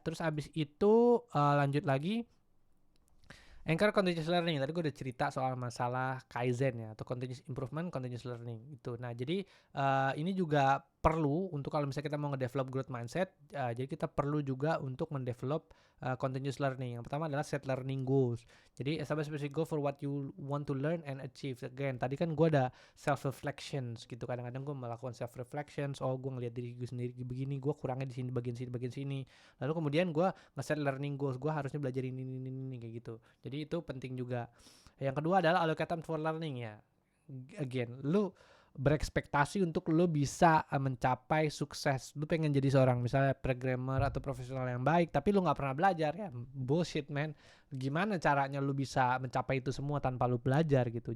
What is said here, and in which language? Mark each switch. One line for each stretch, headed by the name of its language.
Indonesian: Terus abis itu lanjut lagi Anchor continuous learning. Tadi gue udah cerita soal masalah Kaizen ya, atau continuous improvement, continuous learning itu. Nah, jadi ini juga perlu untuk kalau misalnya kita mau ngedevelop growth mindset, jadi kita perlu juga untuk mendevelop continuous learning. Yang pertama adalah
English: set learning goals.
Indonesian: Jadi
English: establish specific goal for what you want to learn and achieve. Again,
Indonesian: tadi kan gue ada self reflections gitu. Kadang-kadang gue melakukan self reflections. Oh, gue ngeliat diri gue sendiri begini, gue kurangnya di sini, bagian sini. Lalu kemudian gue nge-set learning goals. Gue harusnya belajar ini kayak gitu. Jadi itu penting juga. Yang kedua adalah
English: allocate time for learning
Indonesian: ya. Again, lu berekspektasi untuk lu bisa mencapai sukses. Lu pengen jadi seorang misalnya programmer atau profesional yang baik, tapi lu nggak pernah belajar ya.
English: Bullshit man.
Indonesian: Gimana caranya lu bisa mencapai itu semua tanpa lu belajar gitu.